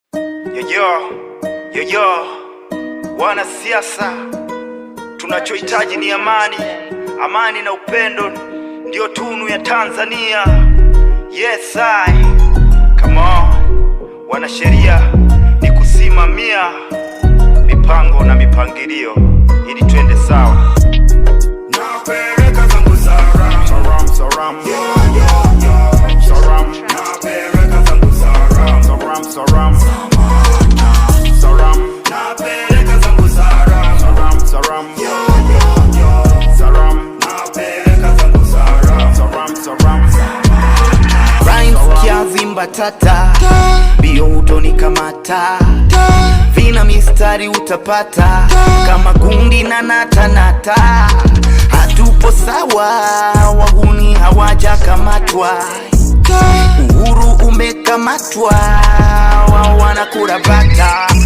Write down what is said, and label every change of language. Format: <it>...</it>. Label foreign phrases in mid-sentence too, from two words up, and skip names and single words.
<sw>Yo, yo, yo, yo. Wanasiasa, tunachohitaji ni amani. Amani na upendo ndio tunu ya Tanzania.</sw> <en>Yes, I. Come on.</en> <sw>Wanasheria ni kusimamia mipango na mipangilio ili twende sawa. Napeleka zangu Saram. Saram, Saram. Yo, yo, yo. Saram. Napeleka zangu Saram. Saram, Saram. Saram. Napeleka zangu Saram. Saram, Saram. Yo, yo, yo. Saram. Napeleka zangu Saram. Saram, Saram. Rhymes Saram. kiazi mbatata. Ta. Bio utonikamata. Ta. Vina mistari utapata. Ta. Kama gundi na nata nata. Hatupo sawa, wahuni hawajakamatwa. Ta. Uhuru umekamatwa, wao wanakula bata.</sw>